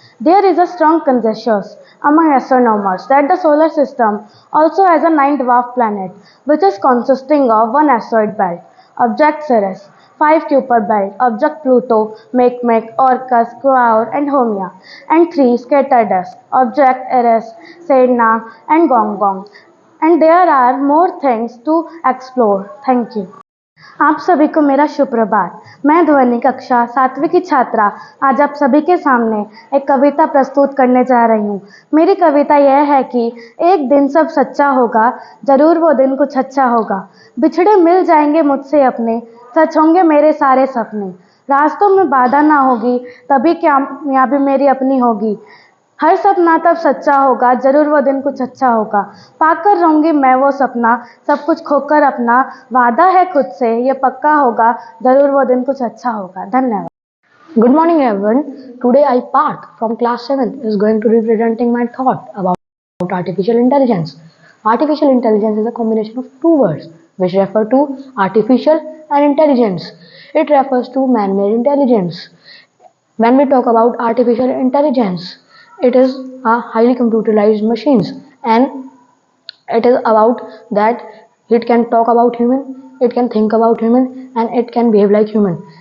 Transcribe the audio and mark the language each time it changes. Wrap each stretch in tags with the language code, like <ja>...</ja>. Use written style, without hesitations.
<en>There is a strong consensus among astronomers that the solar system also has a 9 dwarf planet, which is consisting of 1 asteroid belt, object Ceres, 5 Kuiper belt, object Pluto, Makemake, Orcus, Quaoar and Haumea, and 3 scatter disk, object Eris, Sedna and Gong. And there are more things to explore. Thank you.</en> <hi>आप सभी को मेरा सुप्रभात। मैं ध्वनि कक्षा 7वीं की छात्रा आज आप सभी के सामने एक कविता प्रस्तुत करने जा रही हूँ। मेरी कविता यह है कि एक दिन सब सच्चा होगा, जरूर वो दिन कुछ अच्छा होगा। बिछड़े मिल जाएंगे मुझसे अपने, सच होंगे मेरे सारे सपने। रास्तों में बाधा ना होगी, तभी कामयाबी मेरी अपनी होगी। हर सपना तब सच्चा होगा, जरूर वो दिन कुछ अच्छा होगा। पाकर रहूंगी मैं वो सपना, सब कुछ खोकर अपना। वादा है खुद से ये पक्का होगा, जरूर वो दिन कुछ अच्छा होगा। धन्यवाद।</hi> <en>Good morning everyone. Today I Parth from class 7 is going to be presenting my thought about artificial intelligence. Artificial intelligence is a combination of 2 words which refer to artificial and intelligence. It refers to man-made intelligence. When we talk about artificial intelligence, it is a highly computerized machines, and it is about that it can talk about human, it can think about human, and it can behave like human.</en>